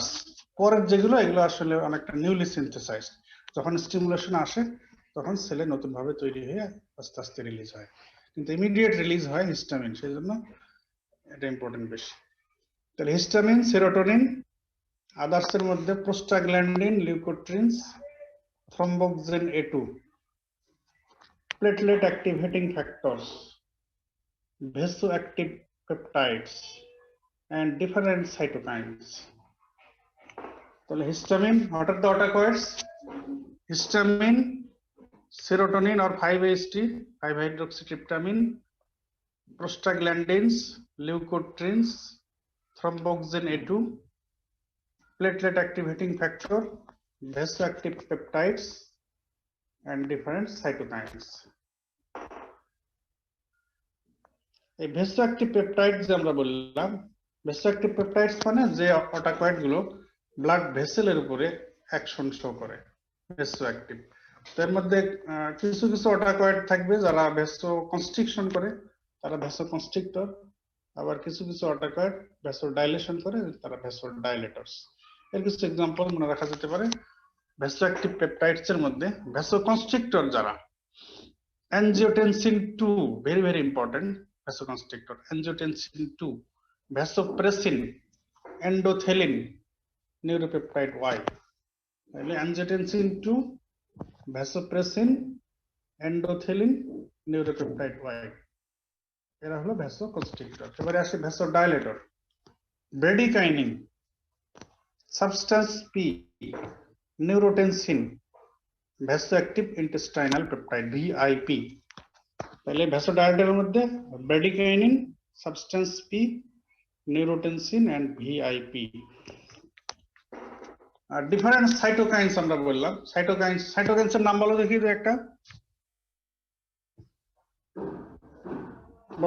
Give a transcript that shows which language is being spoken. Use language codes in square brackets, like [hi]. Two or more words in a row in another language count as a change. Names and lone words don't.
[bn] পরের যেগুলো এগুলো আসলে অনেকটা [en] newly synthesized, [bn] যখন স্টিমুলেশন আসে তখন সেলে নতুন ভাবে তৈরি হয়ে আস্তে আস্তে রিলিজ হয়, কিন্তু [en] immediate release [bn] হয় হিস্টামিন, সেই জন্য এটা ইম্পর্টেন্ট বেশি। তাহলে হিস্টামিন, সেরোটোনিন, আদার্স এর মধ্যে প্রোস্টাগ্ল্যান্ডিন, লিউকোট্রিনস, থ্রম্বোক্সিন A2, [en] platelet activating factors, vasoactive peptides, and different cytokines. So histamine, what are the otacoids? Histamine, serotonin or 5-HT 5-hydroxytryptamine, prostaglandins, leukotrienes, thromboxane A2, platelet activating factor, vasoactive peptides, and different cytokines. [bn] এই [en] vasoactive peptides [bn] যে আমরা বললাম, [en] vasoactive peptides [bn] মানে যে অটাকয়েড গুলো [en] blood vessel's [bn] উপরে [en] action show [bn] করে, ভেসোঅ্যাক্টিভ। তো এর মধ্যে কিছু কিছু অটাকয়েড থাকবে যারা [en] vaso constriction [bn] করে, তারা [en] vaso constrictor. [bn] আবার কিছু কিছু অটাকয়েড [en] vaso dilation [bn] করে, তারা [en] vaso dilators. [bn] এর কিছু এক্সাম্পল মনে রাখা যেতে পারে। [en] vasoactive peptides [bn] এর মধ্যে [en] vaso constrictor [bn] যারা, [en] angiotensin 2 very important vasoconstrictor, angiotensin 2, vasopressin, endothelin, neuropeptide Y. Angiotensin 2, vasopressin, endothelin, neuropeptide Y. [bn] এরা হলো vasoconstrictor। এবারে আসে [en] vasodilator, bradykinin, substance P, neurotensin, vasoactive intestinal peptide VIP। [bn] তাহলে ভ্যাসোডাইলেটরের মধ্যে ব্র্যাডিকাইনিন, সাবস্টেন্স পি, নিউরোটেনসিন এন্ড ভিআইপি। আর [en] different cytokines [bn] আমরা বললাম। সাইটোকাইনস এর নাম বলো দেখি যে একটা বলো।